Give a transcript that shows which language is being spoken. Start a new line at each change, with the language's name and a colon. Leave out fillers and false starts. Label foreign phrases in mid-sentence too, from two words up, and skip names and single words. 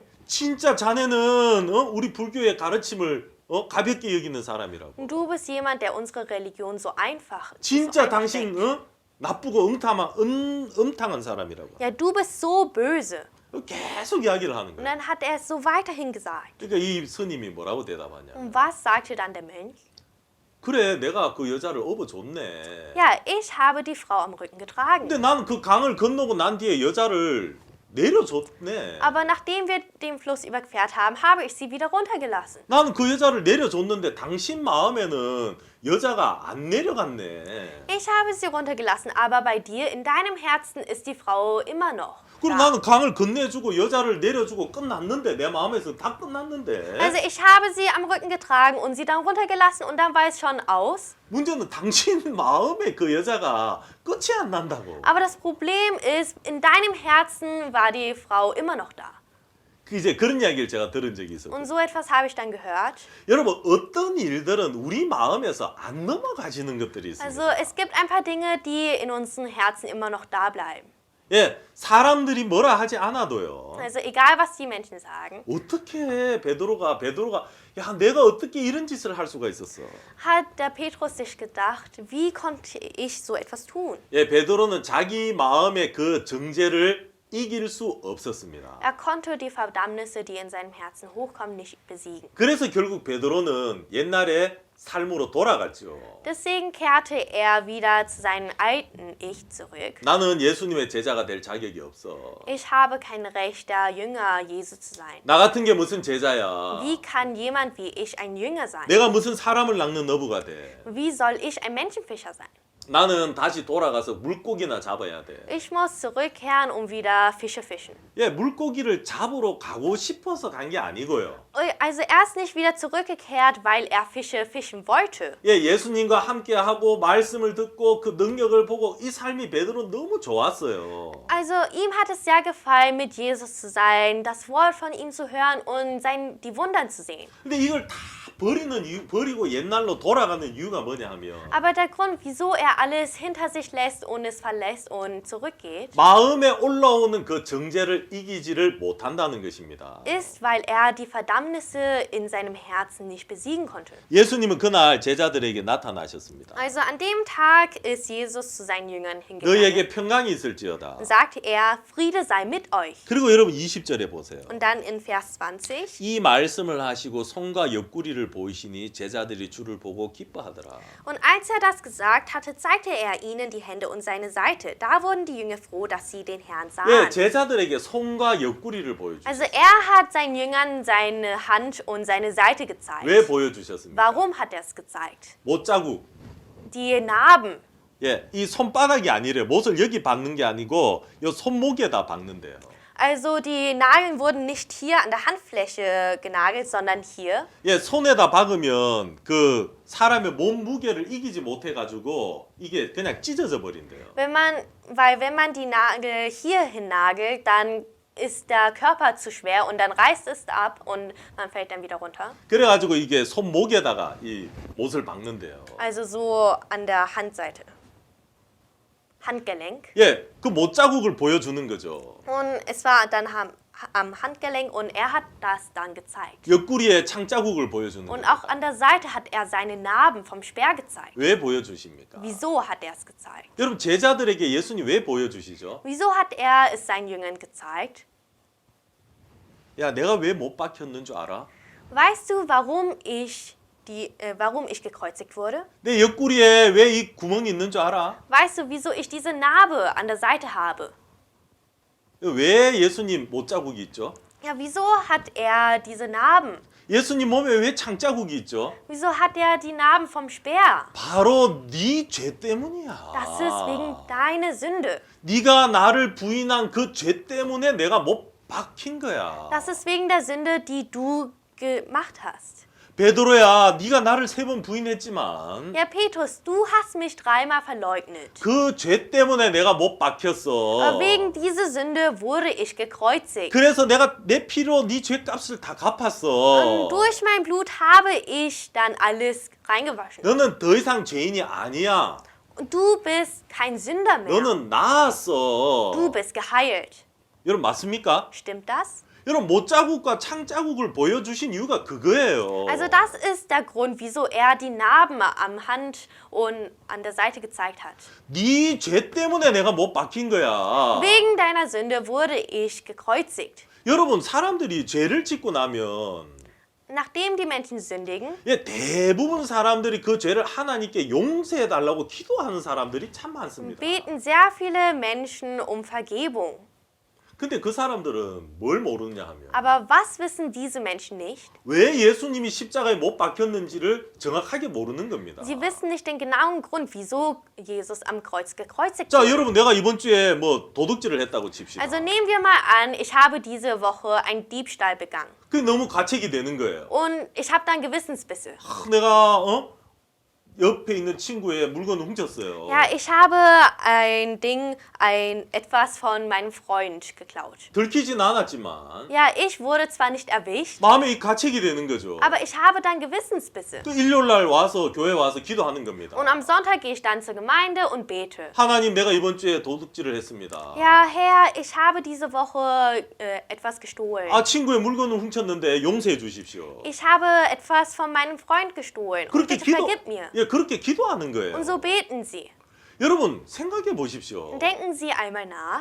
Korean: 진짜 자네는 우리 불교의 가르침을 가볍게 여기는 사람이라고.
German: Und du bist jemand, der unsere Religion so einfach
Korean: 진짜
German: so
Korean: 당신 나쁘고 음탕한 사람이라고.
German: Ja, du bist so böse.
Korean: 계속 이야기를 하는
German: Und
Korean: 거예요.
German: dann hat er es so weiterhin gesagt.
Korean: 그러니까 이 스님이 뭐라고 대답하냐?
German: Und was sagte dann der Mönch?
Korean: 그래, 내가 그 여자를 업어줬네.
German: Ja, ich habe die Frau am Rücken getragen.
Korean: 근데 나는 그 강을 건너고 난 뒤에 여자를 내려줬네.
German: Aber nachdem wir den Fluss überquert haben, habe ich sie wieder runtergelassen.
Korean: 나는 그 여자를 내려줬는데 당신 마음에는 여자가 안 내려갔네.
German: Ich habe sie runtergelassen, aber bei dir, in deinem Herzen, ist die Frau immer noch.
Korean: 그리고
German: da.
Korean: 나는 강을 건네주고 여자를 내려주고 끝났는데 내 마음에서 다 끝났는데
German: Also ich habe sie am Rücken getragen und sie dann runtergelassen und dann war es schon aus.
Korean: 문제는 당신 마음에 그 여자가 끝이 안 난다고.
German: Aber das Problem ist, in deinem Herzen war die Frau immer noch da.
Korean: 이제 그런 이야기를 제가 들은 적이 있어요.
German: Und so etwas habe ich dann gehört.
Korean: 여러분 어떤 일들은 우리 마음에서 안 넘어가시는 것들이 있습니다.
German: Also es gibt ein paar Dinge, die in unseren Herzen immer noch da bleiben.
Korean: 예, 사람들이 뭐라 하지 않아도요.
German: Also egal, was die Menschen sagen,
Korean: 어떻게 베드로가 야 내가 어떻게 이런 짓을 할 수가 있었어?
German: hat der Petrus sich gedacht, wie konnte ich so etwas tun?
Korean: 예, 베드로는 자기 마음의 그 정죄를 이길 수 없었습니다.
German: Er konnte die Verdammnisse, die in seinem Herzen hochkommen, nicht besiegen.
Korean: 그래서 결국 베드로는 옛날에 삶으로 돌아갔죠.
German: Deswegen kehrte er wieder zu seinem alten Ich zurück.
Korean: 나는 예수님의 제자가 될 자격이 없어.
German: Ich habe kein Recht, der Jünger Jesu zu sein.
Korean: 나 같은 게 무슨 제자야?
German: Wie kann jemand wie ich ein Jünger sein?
Korean: 내가 무슨 사람을 낚는 어부가 돼?
German: Wie soll ich ein Menschenfischer sein?
Korean: 나는 다시 돌아가서 물고기나 잡아야 돼.
German: Ich muss zurückkehren, um wieder Fische fischen.
Korean: 예, 물고기를 잡으러 가고 싶어서 간 게 아니고요.
German: Also er ist nicht wieder zurückgekehrt, weil er Fische fischen wollte.
Korean: 예, 예수님과 함께 하고 말씀을 듣고 그 능력을 보고 이 삶이 베드로 너무 좋았어요.
German: Also ihm hat es sehr gefallen, mit Jesus zu sein, das Wort von ihm zu hören und die Wunder zu sehen.
Korean: 근데 이걸 다 버리고 옛날로 돌아가는 이유가 뭐냐 하면
German: Aber der Grund, wieso er alles hinter sich lässt und es verlässt und zurückgeht,
Korean: 마음에 올라오는 그 정죄를 이기지를 못한다는 것입니다.
German: ist, weil er die Verdammnisse in seinem Herzen nicht besiegen konnte.
Korean: 예수님은 그날 제자들에게 나타나셨습니다.
German: Also an dem Tag ist Jesus zu seinen Jüngern hingegangen
Korean: 너희에게 평강이 있을지어다.
German: und sagte er, Friede sei mit euch.
Korean: 그리고 여러분 20절에 보세요.
German: Und dann in Vers 20,
Korean: 이 말씀을 하시고 손과 옆구리를 옆구리를 보이시니 제자들이 주를 보고 기뻐하더라.
German: Und als er das gesagt hatte, zeigte er ihnen die Hände und seine Seite. Da wurden die Jünger froh, dass sie den Herrn sahen.
Korean: 예, 제자들에게 손과 옆구리를 보여주셨어요.
German: Also er hat seinen Jüngern seine Hand und seine Seite gezeigt.
Korean: 왜 보여주셨습니까?
German: Warum hat er es gezeigt?
Korean: 못자국.
German: Die Narben.
Korean: 예, 이 손바닥이 아니래. 못을 여기 박는 게 아니고 요 손목에다 박는데요.
German: Also die Nageln wurden nicht hier an der Handfläche genagelt, sondern hier.
Korean: 예, 손에다 박으면 그 사람의 몸 무게를 이기지 못해 가지고 이게 그냥 찢어져 버린대요.
German: Weil wenn man die Nagel hierhin nagelt, dann ist der Körper zu schwer und dann reißt es ab und man fällt dann wieder runter.
Korean: 그래 가지고 이게 손목에다가 이 못을 박는데요.
German: Also so an der Handseite. Handgelenk.
Korean: 예, 그 못자국을 보여주는 거죠.
German: Und es war dann am Handgelenk und er hat das dann gezeigt.
Korean: 옆구리에 창자국을 보여주는
German: Und
Korean: 거죠.
German: auch an der Seite hat er seine Narben vom Speer gezeigt.
Korean: 왜 보여주십니까?
German: Wieso hat er es gezeigt?
Korean: 여러분 제자들에게 예수님 왜 보여주시죠?
German: Wieso hat er es seinen Jüngern gezeigt?
Korean: 야, 내가 왜 못 박혔는 줄 알아?
German: Weißt du, warum ich gekreuzigt wurde?
Korean: 내 옆구리에 왜 이 구멍이 있는 줄 알아?
German: Weißt du, wieso ich diese Narbe an der Seite habe?
Korean: 왜 예수님 못자국이 있죠?
German: Ja, wieso hat er diese Narben?
Korean: 예수님 몸에 왜 창자국이 있죠?
German: Wieso hat er die Narben vom Speer?
Korean: 바로 네 죄 때문이야.
German: Das ist wegen deiner Sünde.
Korean: 네가 나를 부인한 그 죄 때문에 내가 못 박힌 거야.
German: Das ist wegen der Sünde, die du gemacht hast.
Korean: 베드로야, 네가 나를 3번 부인했지만
German: Ja, Petrus, du hast mich 3-mal verleugnet.
Korean: 그 죄 때문에 내가 못 박혔어.
German: Wegen dieser Sünde wurde ich gekreuzigt.
Korean: 그래서 내가 내 피로 네 죄값을 다
German: Und
Korean: 갚았어.
German: durch mein Blut habe ich dann alles reingewaschen.
Korean: 너는 더 이상 죄인이 아니야.
German: Und du bist kein Sünder mehr.
Korean: 너는 나았어.
German: Du bist geheilt.
Korean: 여러분 맞습니까?
German: Stimmt das?
Korean: 여러분 못자국과 창자국을 보여주신 이유가 그거예요.
German: Also das ist der Grund, wieso er die Narben am Hand und an der Seite gezeigt hat.
Korean: 네 죄 때문에 내가 못 박힌 거야.
German: Wegen deiner Sünde wurde ich gekreuzigt.
Korean: 여러분 사람들이 죄를 짓고 나면
German: Nachdem die Menschen sündigen,
Korean: 예, 대부분 사람들이 그 죄를 하나님께 용서해 달라고 기도하는 사람들이 참 많습니다.
German: beten sehr viele Menschen um Vergebung.
Korean: 근데 그 사람들은 뭘 모르냐 하면
German: Aber was wissen diese Menschen nicht?
Korean: 왜 예수님이 십자가에 못 박혔는지를 정확하게 모르는 겁니다.
German: Sie wissen nicht den genauen Grund, wieso Jesus am Kreuz gekreuzigt
Korean: 자,
German: wurde.
Korean: 여러분 내가 이번 주에 뭐 도둑질을 했다고 칩시다.
German: Also nehmen wir mal an, ich habe diese Woche einen Diebstahl begangen.
Korean: 그게 너무 가책이 되는 거예요.
German: Und ich habe dann Gewissensbisse.
Korean: 내가 옆에 있는 친구의 물건을 훔쳤어요.
German: Ja, ich habe etwas von meinem Freund geklaut.
Korean: 들키진 않았지만
German: Ja, ich wurde zwar nicht erwischt,
Korean: 마음에 이 가책이 되는 거죠.
German: aber ich habe dann Gewissensbisse.
Korean: 또 일요일 날 와서 교회 와서 기도하는 겁니다.
German: Und am Sonntag gehe ich dann zur Gemeinde und bete.
Korean: 하나님 내가 이번 주에 도둑질을 했습니다.
German: Ja, Herr, ich habe diese Woche etwas gestohlen.
Korean: 아 친구의 물건을 훔쳤는데 용서해 주십시오.
German: Ich habe etwas von meinem Freund gestohlen. Und
Korean: 그렇게
German: bitte
Korean: 기도
German: vergib mir.
Korean: 예 그렇게 기도하는 거예요.
German: Und so beten sie.
Korean: 여러분 생각해 보십시오.
German: Denken Sie einmal nach.